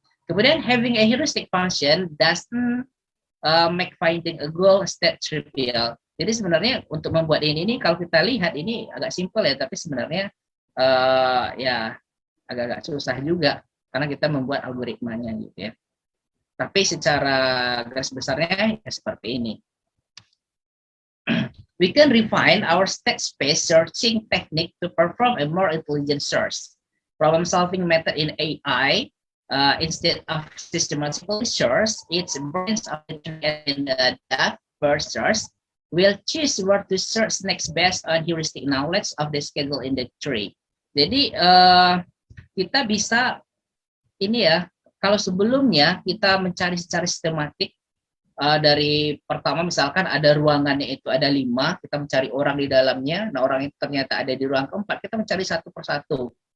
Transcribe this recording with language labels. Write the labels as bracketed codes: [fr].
[id] Kemudian [en] having a heuristic function doesn't make finding a goal state trivial. [id] Jadi sebenarnya untuk membuat ini kalau kita lihat ini agak simpel ya, tapi sebenarnya ya agak-agak susah juga karena kita membuat algoritmanya gitu ya. Tapi secara garis besarnya ya seperti ini. [en] We can refine our state space searching technique to perform a more intelligent search. Problem solving method in AI, instead of systematically search, its branch of in the depth first search, will choose where to search next based on heuristic knowledge of the schedule in the tree. [id] Jadi kita bisa ini ya, kalau sebelumnya kita mencari secara sistematik dari pertama misalkan ada ruangannya itu ada 5, kita mencari orang di dalamnya, nah orang itu ternyata ada di ruang keempat, kita mencari satu persatu.